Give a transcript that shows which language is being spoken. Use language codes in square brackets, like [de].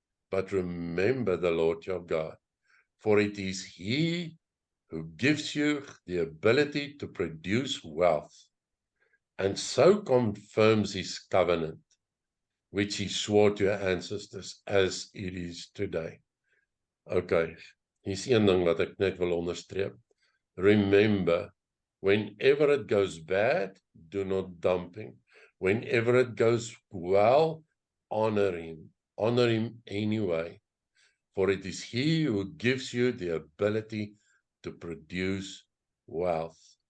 [en] But remember the Lord your God, for it is He who gives you the ability to produce wealth, and so confirms His covenant, which He swore to your ancestors as it is today. [af] Okay, hier's een ding wat ek net wil onderstreep. [en] Remember, whenever it goes bad, do not dump him. Whenever it goes well, honor him. Honor him anyway. For it is He who gives you the ability to produce wealth.